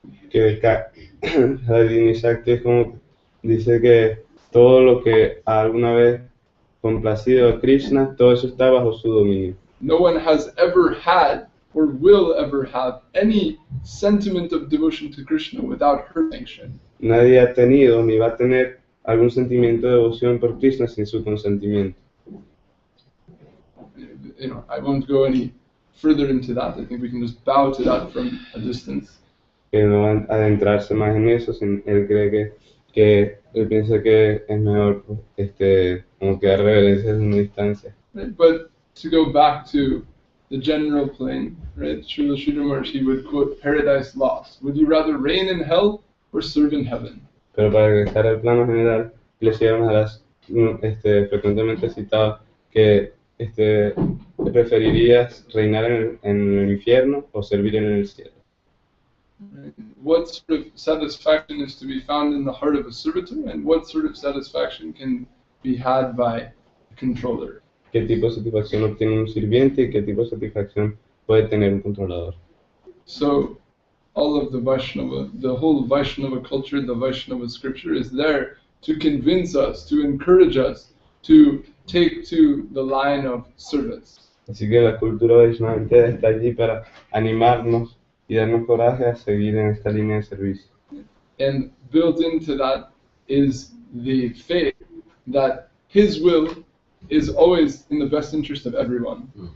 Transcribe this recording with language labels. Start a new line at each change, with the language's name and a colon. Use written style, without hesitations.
Spanish: Que la Divina Shakti es como dice que todo lo que alguna vez complacido a Krishna, todo eso está bajo su dominio.
English: No one has ever had or will ever have any sentiment of devotion to Krishna without her sanction.
Spanish: Nadie ha tenido ni va a tener algún sentimiento de devoción por Krishna sin su consentimiento.
English: I won't go any further into that. I think we can just bow to that from a distance.
Spanish: Que no van a adentrarse más en eso, él cree que que él piensa que es mejor como que dar reverencias en una distancia.
English: Right? But to go back to the general plane, right? Srila Sridhar Maharaj, he would quote Paradise Lost. Would you rather reign in hell or serve in heaven?
Spanish: Pero para regresar al plano general, le llevamos a las frecuentemente citado que preferirías reinar en el infierno o servir en el cielo.
English: Right? What sort of satisfaction is to be found in the heart of a servitor, and what sort of satisfaction can be had by a controller?
Spanish: ¿Qué tipo de satisfacción obtiene un sirviente y qué tipo de satisfacción puede tener un controlador?
English: So, all of the Vaishnava, the whole Vaishnava culture, the Vaishnava scripture is there to convince us, to encourage us, to take to the line of service.
Spanish: Así que la cultura Vaishnava entera está allí para animarnos y darnos coraje a seguir en esta línea de servicio.
English: And built into that is the faith that His will is always in the best interest of everyone.